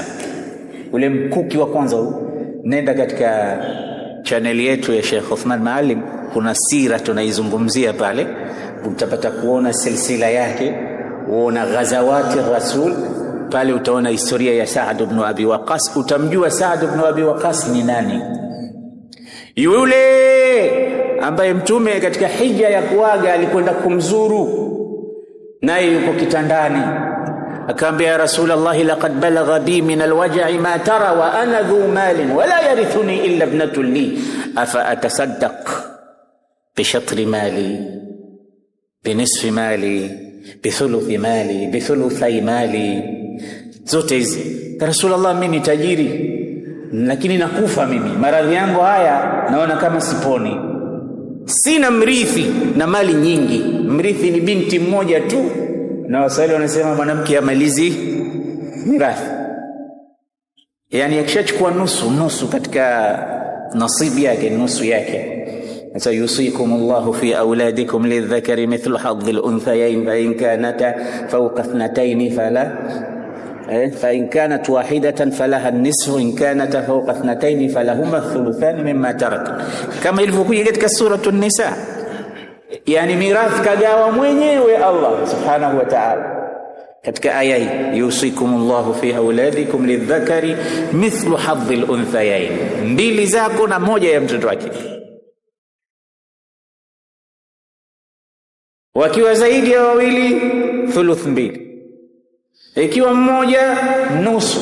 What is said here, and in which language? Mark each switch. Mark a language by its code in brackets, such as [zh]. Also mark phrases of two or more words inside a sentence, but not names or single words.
[sw] Ule mkuki wa kwanza, nenda katika channel yetu ya Sheikh Uthman Maalim, kuna sira tunaizungumzia pale, utapata kuona silsila yake, uona [ar] غزوات الرسول [sw] pale, utaona historia ya Saad ibn Abi Waqqas, utamjua Saad ibn Abi Waqqas ni nani. Yule ambaye mtume katika hija ya kuaga alikwenda kumzuru, naye yuko kitandani, akaambia [ar] يا رسول الله لقد بلغ بي من الوجع ما ترى وأنا ذو مال ولا يرثني إلا ابنة لي أفأتصدق بشطر مالي بنصف مالي بثلث مالي بثلث مالي. [sw] Zote hizi Rasulullah, mimi ni tajiri lakini nakufa mimi, maradhi yangu haya naona kama siponi, sina mrithi na mali nyingi, mrithi ni binti mmoja tu, na Waswahili wanasema mwanamke amalizi mirathi, yani akishachukua nusu katika nasibi yake, nusu yake. [ar] Sasa يوصيكم الله في أولادكم للذكر مثل حظ الأنثيين فإن كانت فوق اثنتين فإن كانت واحدة فلها النصف إن كانت فوق اثنتين فلهما الثلثان مما ترك, [sw] kama ilivyokuja katika suratu An-Nisa. Yani mirathi kagawa mwenyewe [ar] الله سبحانه وتعالى [sw] katika aya hii, [ar] يوصيكم الله في أولادكم للذكر مثل حظ الأنثيين, [sw] mbili zako na moja ya mtoto wake, wakiwa zaidi ya wawili thuluth mbili, ikiwa mmoja nusu.